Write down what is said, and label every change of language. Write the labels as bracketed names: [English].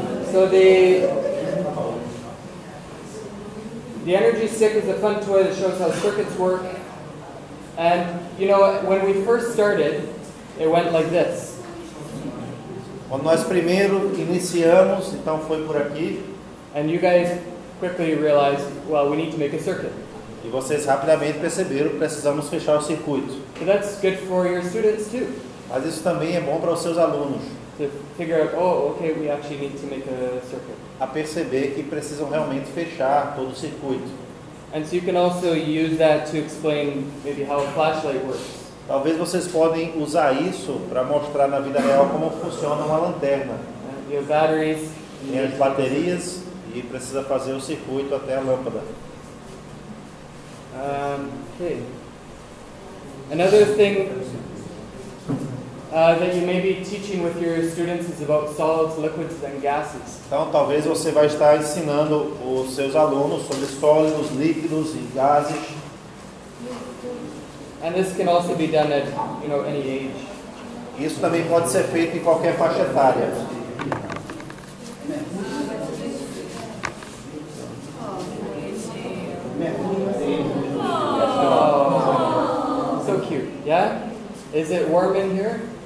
[English] So the energy stick is a fun toy that shows how circuits work. And you know, when we first started, it went like this. [Portuguese] Quando nós primeiro iniciamos, então foi por aqui, [English] And you guys quickly realized, well, we need to make a circuit. [Portuguese] e vocês rapidamente perceberam que precisamos fechar o circuito. [English] So that's good for your students too, [Portuguese] Mas isso também é bom para os seus alunos, [English] to figure out, oh, okay, we actually need to make a circuit. [Portuguese] a perceber que precisam realmente fechar todo o circuito. [English] And so you can also use that to explain maybe how a flashlight works. [Portuguese] Talvez vocês podem usar isso para mostrar na vida real como funciona uma lanterna. [English] You have batteries. [Portuguese] Tem as baterias e precisa fazer o circuito até a lâmpada. [English] Okay. Another thing that you may be teaching with your students is about solids, liquids, and gases. [Portuguese] Então, talvez você vai estar ensinando os seus alunos sobre sólidos, líquidos e gases. [English] And this can also be done at any age. [Portuguese] Isso também pode ser feito em qualquer faixa etária. [English] Oh, so cute. Yeah? Is it warm in here?